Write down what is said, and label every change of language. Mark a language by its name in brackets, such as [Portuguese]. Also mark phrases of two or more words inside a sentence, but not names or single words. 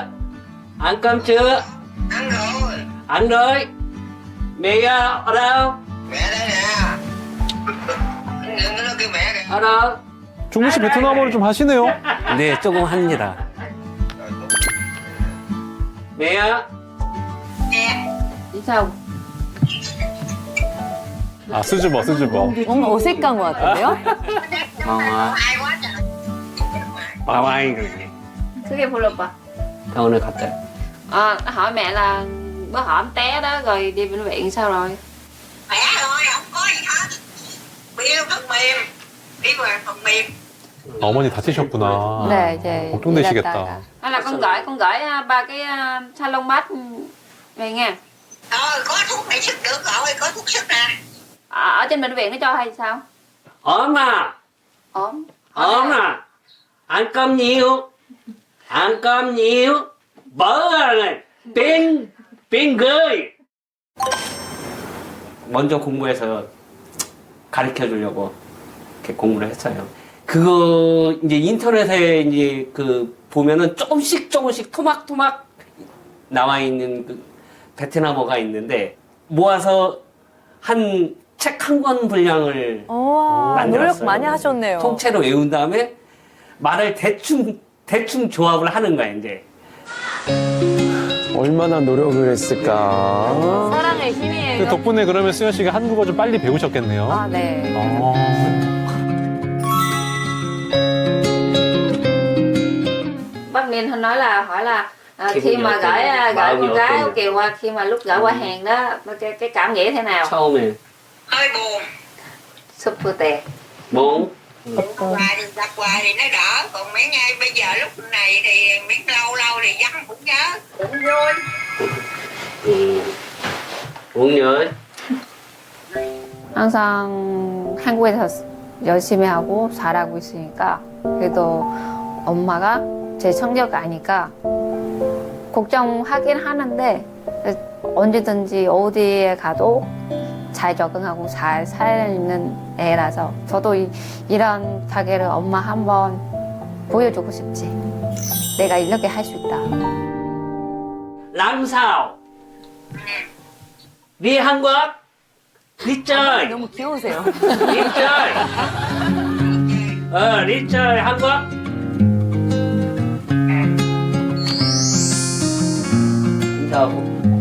[Vietnamese] Ăn cơm chưa? Ăn rồi. Ăn rồi. Mẹ ở đâu? Mẹ đây nè. Nó kêu mẹ kìa. ở đâu? [Korean] 종민 씨 베트남어를 좀 하시네요. 네, 조금 합니다. [Vietnamese] mẹ đi sao? [Korean] 아, 수줍어, 수줍어. 뭔가 어색한 것 같은데요? 어, [Vietnamese] bảo ai rồi Cứ em 불러봐. [Korean] 병원에 갔다. [Vietnamese] Hỏi mẹ là bữa hổm té đó rồi đi bệnh viện sao rồi? Mẹ rồi, không có gì hết. Bị phần mềm. Đi vào phần mềm. [Korean] 어머니 다치셨구나. 네, 이제 걱정되시겠다. 일하다가. [Vietnamese] Hay là con gửi ba cái salon mát về nha. Có thuốc này sức được rồi, có thuốc sức nè. Ở trên bệnh viện nó cho hay sao? ốm à? Ốm. ốm à? ăn cơm nhiều. ăn cơm nhiều. bỡ này. [Korean] 빈 글. 먼저 공부해서 가르쳐 주려고 이렇게 공부를 했어요. 그거 이제 인터넷에 이제 그 보면은 조금씩 토막토막 나와 있는 그 베트남어가 있는데 모아서 한 책 한 권 분량을 우와, 만들었어요. 노력 많이 하셨네요. 통째로 외운 다음에 말을 대충 조합을 하는 거야 이제. 얼마나 노력을 했을까. 사랑의 힘이에요. 그 덕분에 그러면 수현 씨가 한국어 좀 빨리 배우셨겠네요. 아, 네. [Vietnamese] Bác Ninh nói là hỏi là Khi khi bây mà giờ gửi thì bao con nhiêu gái tiền? Kiều qua khi mà lúc gửi qua hàng đó cái cảm nghĩ thế nào? [Korean] 처음에 [Vietnamese] Hơi buồn. Super tè. [Korean] 뭐 [Vietnamese] Gặp hoài thì nó đỡ. Còn mấy ngày bây giờ lúc này thì miếng lâu thì vắng cũng nhớ. Cũng vui. 응 nhớ. [Korean] 항상 한국에서 열심히 하고 잘하고 있으니까 그래도 엄마가 제 성격 아니까 걱정하긴 하는데 언제든지 어디에 가도 잘 적응하고 잘 살아있는 애라서 저도 이런 가게를 엄마 한번 보여주고 싶지. 내가 이렇게 할 수 있다. [Vietnamese] làm sao? đi Hàn Quốc. đi chơi. [Korean] 너무 귀여우세요. [Vietnamese] đi chơi. đi chơi Hàn Quốc. đâu